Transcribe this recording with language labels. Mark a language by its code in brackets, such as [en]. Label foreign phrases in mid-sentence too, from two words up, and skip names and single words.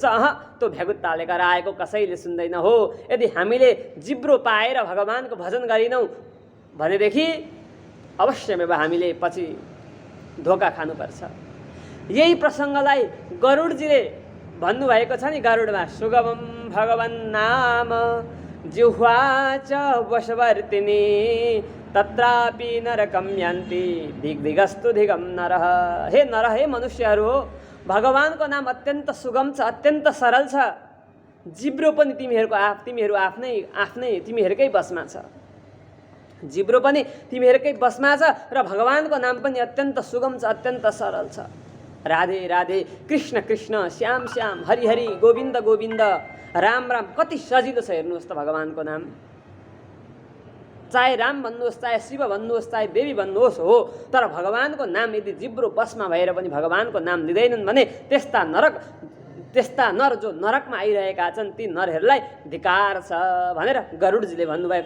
[ne] त्यो भ्यागुत्ताले कराएको कसैले सुन्दैन हो। यदि हामीले जिब्रो पाएर भगवानको भजन गरिनौँ भनेदेखि अवश्यमेव हामीले पछि धोका खानुपर्छ। यही प्रसङ्गलाई गरुडजीले भन्नुभएको छ नि, [sa] गरुडमा सुगमं भगवन्नाम जिह्वा च वशवर्तिनी तत्रापि नरकं यान्ति दिग्दिगस्तु दिगम नरः। [ne] हे नर, हे मनुष्यहरू हो, भगवानको नाम अत्यन्त सुगम छ, अत्यन्त सरल छ। जिब्रो पनि तिमीहरूकै बसमा छ। जिब्रो पनि तिमीहरूकै बसमा छ र भगवानको नाम पनि अत्यन्त सुगम छ, अत्यन्त सरल छ। राधे राधे, कृष्ण कृष्ण, श्याम श्याम, हरि हरि, गोविन्द गोविन्द, राम राम, कति सजिलो छ हेर्नुहोस् त भगवानको नाम। चाहे राम भन्नुहोस्, चाहे शिव भन्नुहोस्, चाहे देवी भन्नुहोस् हो, तर भगवानको नाम यदि जिब्रो बसमा भएर पनि भगवानको नाम लिँदैनन् भने त्यस्ता नर जो नरकमा आइरहेका छन् ती नरहरूलाई धिकार छ भनेर गरुडजीले भन्नुभएको छ।